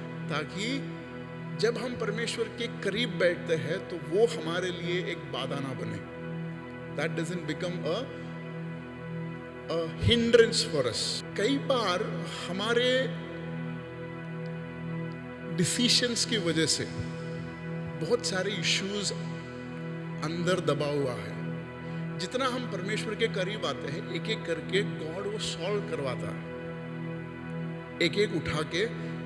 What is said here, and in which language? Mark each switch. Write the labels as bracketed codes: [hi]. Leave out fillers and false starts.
[hi] ताकि जब हम परमेश्वर के करीब बैठते हैं तो वो हमारे लिए एक बाधा ना बने। [en] That doesn't become a hindrance for us. [hi] कई बार हमारे डिसीशंस की वजह से बहुत सारे इश्यूज अंदर दबा हुआ है। जितना हम परमेश्वर के करीब आते हैं, एक एक करके गॉड वो सॉल्व करवाता है, एक एक उठा के।